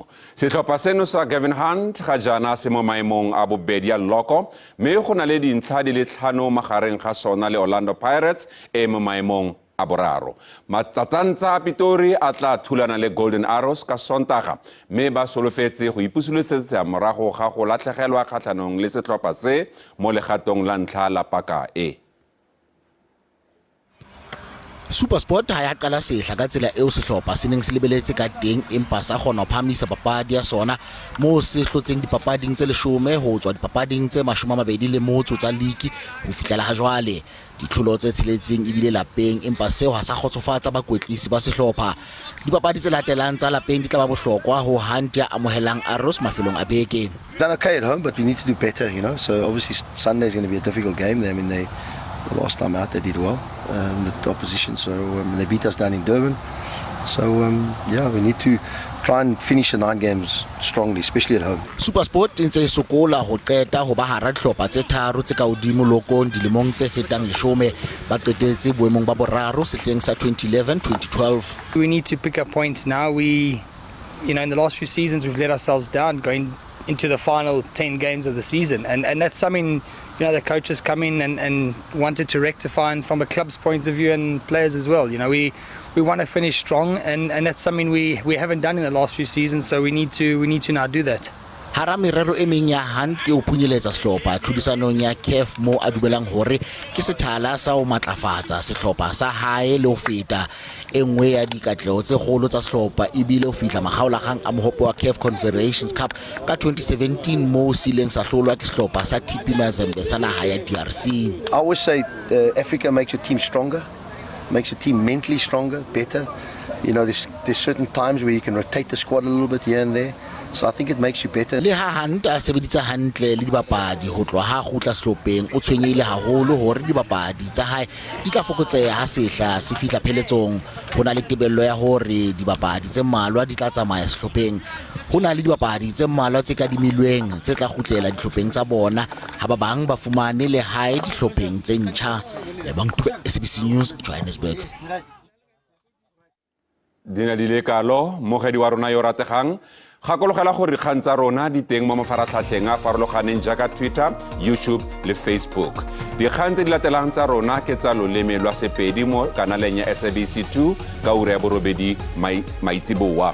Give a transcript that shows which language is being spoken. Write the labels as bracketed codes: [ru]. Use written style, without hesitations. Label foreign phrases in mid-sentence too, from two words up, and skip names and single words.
[tn] Setlhopha seno sa Gavin Hunt ga jana se mo maemong a bobedi a loko mme go na le dintlha di le 5 magareng ga sona le Orlando Pirates e mo maemong a boraro. Matsatsantsa Pitori a tla thulana le Golden Arrows ka Sontaga mme ba solofetse go ipusuletsa morago ga go latlhegelwa kgatlhanong le setlhopha se mo legatong la ntlha la paka e. [st] SuperSport ha ya qala sehla ka tsela eo sehlopha se neng se lebeletse ka teng empa sa kgona ho phamisa papadi ya sona moo se hlotseng dipapading tse 10 ho tswa dipapading tse 21 tsa league ho fihlela ha jwale ditlholo tse tsheletseng ebile lapeng empa seo ha sa khotsofatsa bakwetlisi ba sehlopha dipapadi tse latelang tsa lapeng di tla ba bohlokwa ho Hunt ya amohelang Arrows mafelong a beke. [en] Done okay at home, but we need to do better, you know. So obviously Sunday is going to be a difficult game. I mean, the last time out they did well with the opposition, so they beat us down in Durban. So yeah, we need to try and finish the 9 games strongly, especially at home. [st] SuperSport ntse e sokola ho qeta ho ba hara dihlopha tse 3 tse ka hodimo lokong dilemong tse fetang 10 ba qetetse boemong ba boraro sehleng sa 2011-2012. [en] We need to pick up points now. We, you know, in the last few seasons we've let ourselves down going into the final 10 games of the season, and that's something, you know, the coaches come in and wanted to rectify, and from a club's point of view and players as well. You know, we want to finish strong, and that's something we haven't done in the last few seasons, so we need to now do that. [st] Hara merero e meng ya Hunt ke o phunyeletsa sehlopha tlhodisanong ya CAF mo a dubelang hore ke sethala sa o matlafatsa sehlopha sa hae le ho feta engwe ya dikatlego tse kgolo tsa sehlopha ebile o fihla magaolagang a mohopo wa CAF Confederations Cup ka 2017 mo sileng sa hlolwa ke sehlopha sa TP Mazembe sa naha ya DRC. [en] I always say Africa makes your team stronger, makes your team mentally stronger, better. You know, there's certain times where you can rotate the squad a little bit here and there. So I think it makes you better. [st] Le ha Hunt a sebeditse hantle le dibapadi ho tloha ha khutla sehlopeng o tshwenyehile haholo hore dibapadi tsa hae di tla fokotseha ha sehla se fihla pheletsong. Hona le tebello ya hore dibapadi tse mmalwa di tla tsamaya sehlopeng. Hona le dibapadi tse mmalwa tse kadimilweng tse tla khutlela dihlopeng tsa bona ha ba bang ba fumane le hae dihlopeng tse ntjha. Le bangtube SABC News Johannesburg. [tn] Dina dilekalo mogedi wa rona yo rategang gakologela gore dikgang tsa rona di teng mo mafaratlhatlheng a farologaneng jaaka Twitter, YouTube le Facebook. Dikgang tse di latelang tsa rona ke tsa loleme lwa Sepedi mo kanaleng ya SABC 2 ka ura ya borobedi maitsiboa.